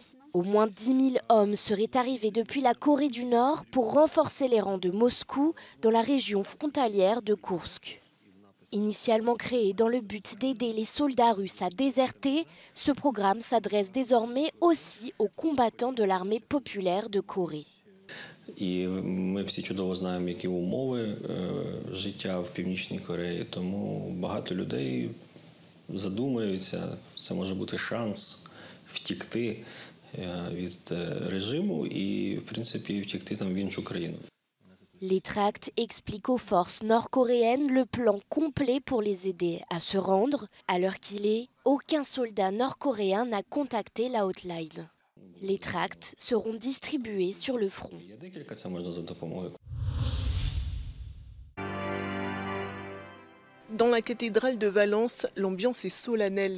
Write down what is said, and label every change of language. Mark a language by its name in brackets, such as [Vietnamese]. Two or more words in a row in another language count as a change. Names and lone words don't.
[French] Au moins 10 000 hommes seraient arrivés depuis la Corée du Nord pour renforcer les rangs de Moscou dans la région frontalière de Koursk. Initialement créé dans le but d'aider les soldats russes à déserter, ce programme s'adresse désormais aussi aux combattants de l'armée populaire de Corée. [Ukrainian] І ми всі чудово знаємо, які умови життя в Північній Кореї, тому багато людей задумуються, це може бути шанс втікти від режиму і, в принципі, втікти там в іншу країну. [French] Les tracts expliquent aux forces nord-coréennes le plan complet pour les aider à se rendre. À l'heure qu'il est, aucun soldat nord-coréen n'a contacté la hotline. Les tracts seront distribués sur le front. Dans la cathédrale de Valence, l'ambiance est solennelle.